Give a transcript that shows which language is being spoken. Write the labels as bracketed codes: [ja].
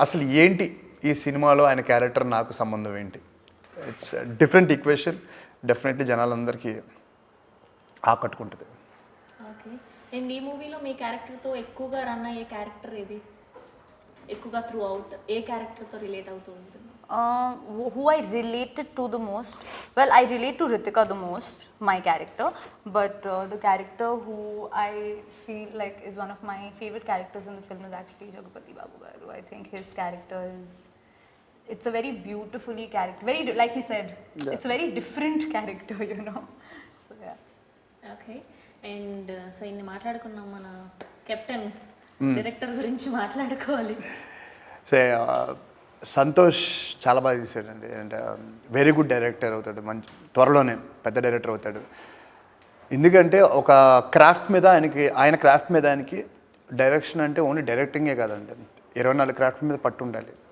[te] అసలు ఏంటి ఈ సినిమాలో ఆయన క్యారెక్టర్ నాకు సంబంధం ఏంటి? [en] It's different equation. [te] డెఫినెట్లీ జనాలందరికీ ఆకట్టుకుంటుంది. ఓకే. అండ్ ఈ మూవీలో మీ క్యారెక్టర్తో ఎక్కువగా రన్ అయ్యే క్యారెక్టర్ ఏది? ఎక్కువగా త్రూ అవుట్ ఏ క్యారెక్టర్తో రిలేట్ అవుతూ ఉంటుంది? [en] Who I related to the most, well, I relate to Ritika the most, my character, but the character who I feel like is one of my favorite characters in the film is actually Jagapati Babu Garu. I think his character is, it's a very beautifully character, like he said, it's a very different character, you know. So yeah. Okay. [te] And so ఇన్ని మాట్లాడుకున్నాం, మన captain director గురించి మాట్లాడుకోవాలి. So Santosh చాలా బాగా తీసాడండి, and very good director అవుతాడు, మంచి త్వరలోనే పెద్ద డైరెక్టర్ అవుతాడు. ఎందుకంటే ఒక క్రాఫ్ట్ మీద ఆయన క్రాఫ్ట్ మీద ఆయనకి డైరెక్షన్ అంటే ఓన్లీ డైరెక్టింగే కాదండి, 24 క్రాఫ్ట్ మీద పట్టు ఉండాలి.